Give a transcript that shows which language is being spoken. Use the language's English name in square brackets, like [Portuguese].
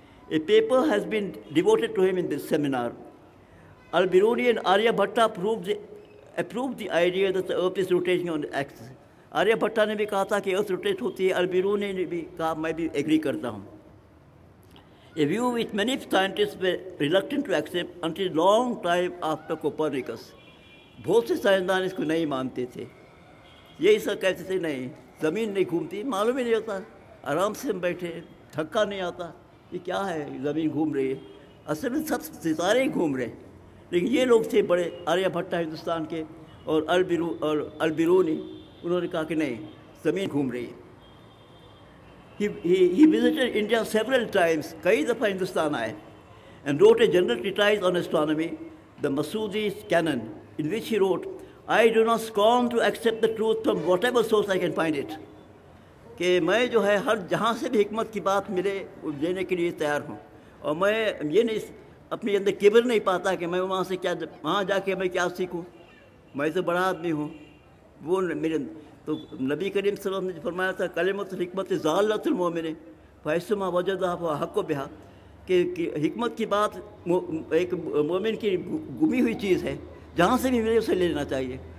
[English] A paper has been devoted to him in this seminar. Al-Biruni and Aryabhatta approved the idea that the earth is rotating on the axis. [Urdu] Arya بھٹا نے بھی کہا تھا کہ ارتھ rotate ہوتی ہے. البیرونی نے بھی کہا میں بھی ایگری کرتا ہوں. [English] A view which many scientists were reluctant to accept until long time after Copernicus. [Urdu] بہت سے سائنسدان اس کو نہیں مانتے تھے. یہی سب کہتے تھے نہیں زمین نہیں گھومتی, معلوم ہی نہیں ہوتا, آرام سے ہم بیٹھے, تھکا نہیں آتا, یہ کیا ہے زمین گھوم رہی ہے. اصل میں سب ستارے ہی گھوم رہے ہیں. لیکن یہ لوگ تھے بڑے, آریہ بھٹا ہندوستان کے اور البیرونی, انہوں نے کہا کہ نہیں زمین گھوم رہی ہے. [English] He visited India several times, [Urdu] کئی دفعہ ہندوستان آئے, [English] and wrote a general treatise on astronomy, the Masudi's Canon, in which he wrote, I do not scorn to accept the truth from whatever source I can find it. [Urdu] کہ میں جو ہے ہر جہاں سے بھی حکمت کی بات ملے لینے کے لیے تیار ہوں, اور میں یہ نہیں اپنے اندر کبر نہیں پاتا کہ میں وہاں سے کیا, وہاں جا کے میں کیا سیکھوں, میں تو بڑا آدمی ہوں. وہ میرے تو نبی کریم صلی اللہ علیہ وسلم نے فرمایا تھا [Arabic] کلمۃ الحکمت ضالۃ المؤمن فیثما وجدہ فحق بہا, [Urdu] کہ حکمت کی بات ایک مومن کی گمی ہوئی چیز ہے, جہاں سے بھی ملے اسے لے لینا چاہیے.